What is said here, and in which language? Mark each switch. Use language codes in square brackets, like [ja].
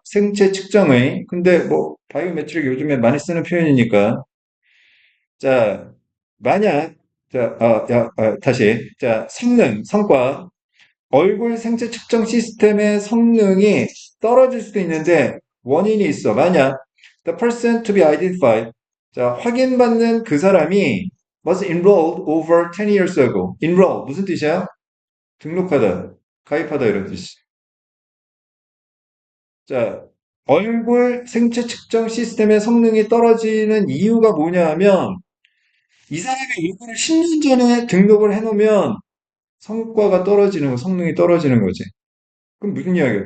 [ko] 생체 측정의. 근데 뭐 바이오메트릭 요즘에 많이 쓰는 표현이니까. 자, 만약 자, 다시 자, 성과 얼굴 생체 측정 시스템의 성능이 떨어질 수도 있는데 원인이 있어. 만약 [en] the person to be identified [ko] 자, 확인받는 그 사람이 [en] was enrolled over 10 years ago. [ko] enroll 무슨 뜻이야? 등록하다, 가입하다 이런 뜻이. 자, 얼굴 생체 측정 시스템의 성능이 떨어지는 이유가 뭐냐 하면 이 사람이 얼굴을 10년 전에 등록을 해놓으면 성과가 떨어지는 거, 성능이 떨어지는 거지. 그럼 무슨 이야기야?